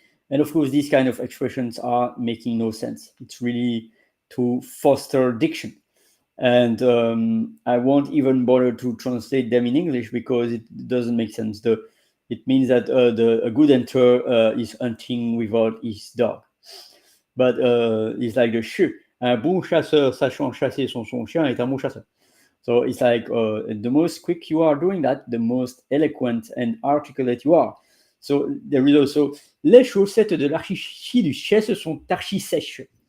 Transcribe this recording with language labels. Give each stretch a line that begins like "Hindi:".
English: And of course, these kind of expressions are making no sense. It's really to foster diction. And I won't even bother to translate them in English because it doesn't make sense. It means that a good hunter is hunting without his dog. But it's like the
French: un bon chasseur sachant chasser son chien est un bon chasseur.
English: So it's like the most quick you are doing that, the most eloquent and articulate you are. So there is also
French: les chaussettes de l'archiduchesse sont archi sèches.